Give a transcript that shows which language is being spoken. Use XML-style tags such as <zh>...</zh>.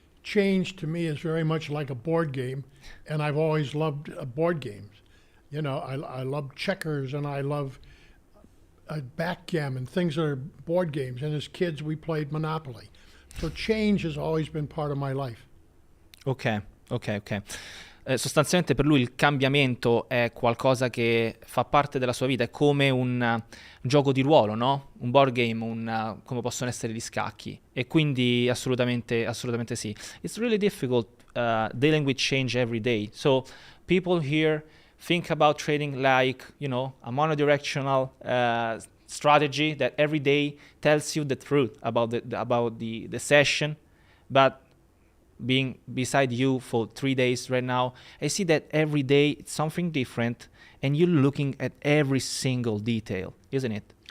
<en>Change to me is very much like a board game, and I've always loved board games. I love checkers and I love backgammon, things that are board games. And as kids, we played Monopoly. So change has always been part of my life. Ok.</en> <it>Sostanzialmente per lui il cambiamento è qualcosa che fa parte della sua vita, è come un gioco di ruolo, no? Un board game, come possono essere gli scacchi, e quindi assolutamente sì.</it> <en>It's really difficult dealing with change every day. So people here think about trading like, a monodirectional strategy that every day tells you the truth about the session, but being beside you for 3 days right now, I see that every day it's something different and you're looking at every single detail, isn't it?</en>